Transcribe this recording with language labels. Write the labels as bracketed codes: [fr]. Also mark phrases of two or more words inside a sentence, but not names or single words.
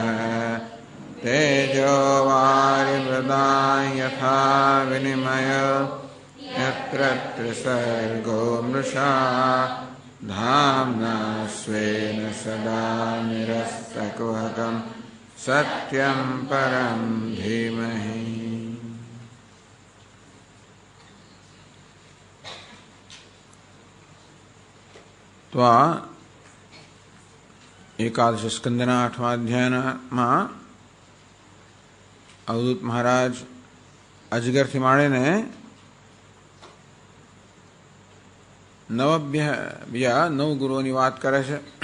[sa] तेजो वारिमृदां यथा विनिमयो यत्र त्रिसर्गो मृषा धाम्ना स्वेन सदा निरस्तकुहकं सत्यं परं धीमहि। [gu] તો આ એકાદશ સ્કંદના 8મા અધ્યાયમાં અવધૂત મહારાજ અજગરથી માંડીને બીજા 9 ગુરુઓની વાત કરે છે.